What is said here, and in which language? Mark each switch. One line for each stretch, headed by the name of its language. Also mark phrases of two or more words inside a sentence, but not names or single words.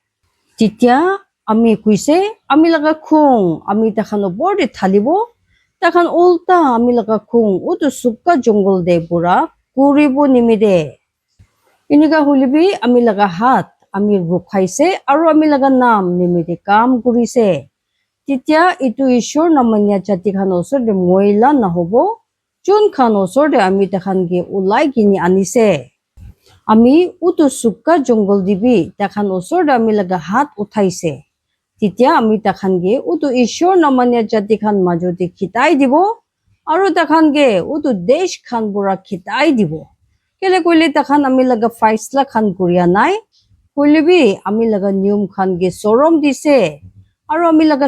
Naga Pidgin: titia ami kuise ami laga khong ami takhan opor de thalibo takhan ulta ami laga khong utu sukka jungle de pura kuribo nimide inika hulibi ami laga hat ami rukhaise aro ami laga nam nimide kam kurise titia itu ishor namanya jati khan osor de moila na hobo jun khan osor de ami takhan ge ulai gini anise ami utu sukka jungle dibi takhan osor de ami laga hat uthaise তেতিয়া আমি তাখানগে উটো ঈশ্বৰ নামানীয় জাতি খান মাজতে খিতাই দিব আৰু তাখানগে উটো দেশ খান পুৰা খিতাই দিব কেলে কইলে তাখান আমি লগা ফাইসলা খান কৰিয়া নাই কইলেবি আমি লগা নিয়ম খান গে চৰম দিছে আৰু আমি লগা